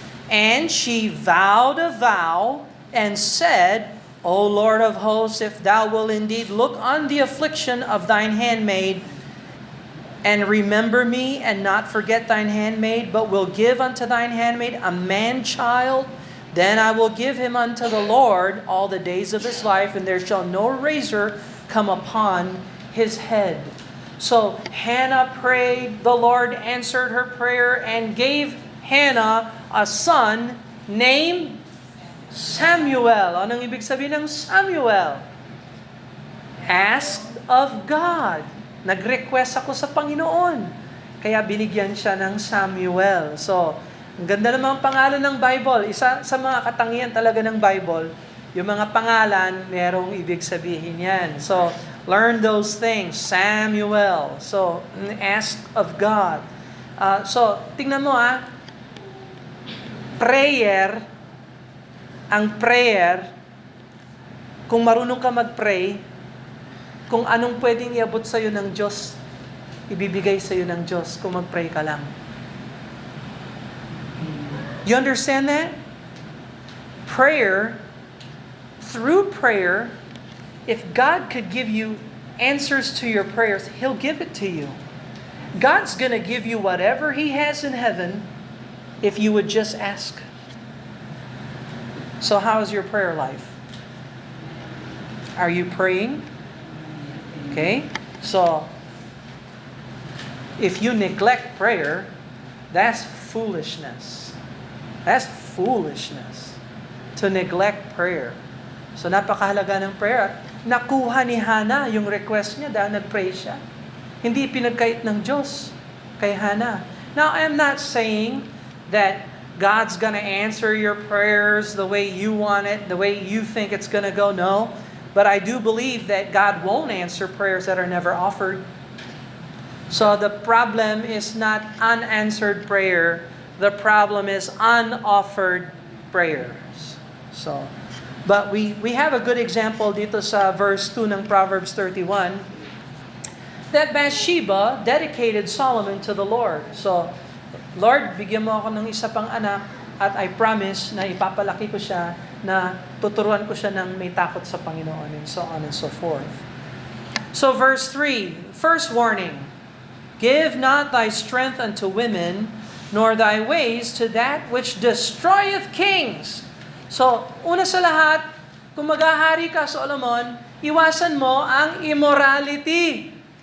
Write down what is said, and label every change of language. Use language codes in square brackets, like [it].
[en] And she vowed a vow and said, O Lord of hosts, if thou wilt indeed look on the affliction of thine handmaid, and remember me, and not forget thine handmaid, but will give unto thine handmaid a man-child, then I will give him unto the Lord all the days of his life, and there shall no razor come upon his head. So Hannah prayed, the Lord answered her prayer, and gave Hannah a son named Samuel. [tl] Anong ibig sabihin ng Samuel? [en] Asked of God. [tl] Nag-request ako sa Panginoon. Kaya binigyan siya ng Samuel. So, ang ganda naman ang pangalan ng Bible. Isa sa mga katangian talaga ng Bible, yung mga pangalan, merong ibig sabihin yan. [en] So, learn those things. Samuel. So, asked of God. [tl] So, tingnan mo prayer, ang prayer, kung marunong ka mag-pray, kung anong pwedeng iabot sa'yo ng Diyos, ibibigay sa'yo ng Diyos kung mag-pray ka lang. [en] You understand that? Prayer, through prayer, if God could give you answers to your prayers, He'll give it to you. God's going to give you whatever He has in heaven if you would just ask. So how is your prayer life? Are you praying? Okay? So, if you neglect prayer, that's foolishness. That's foolishness to neglect prayer. [tl] So, napakahalaga ng prayer. Nakuha ni Hannah yung request niya dahil nag-pray siya. Hindi pinagkait ng Diyos kay Hannah. [en] Now, I'm not saying that God's gonna answer your prayers the way you want it, the way you think it's gonna go. No. But I do believe that God won't answer prayers that are never offered. So the problem is not unanswered prayer. The problem is unoffered prayers. So, but we have a good example [tl] dito sa verse 2 ng Proverbs 31 [en] that Bathsheba dedicated Solomon to the Lord. [tl] So, Lord, bigyan mo ako ng isa pang anak at I promise na ipapalaki ko siya, na tuturuan ko siya ng may takot sa Panginoon, [en] and so on and so forth. So verse 3, first warning, give not thy strength unto women, nor thy ways to that which destroyeth kings. [tl] So, una sa lahat, kung maghahari ka, Solomon, iwasan mo ang immorality.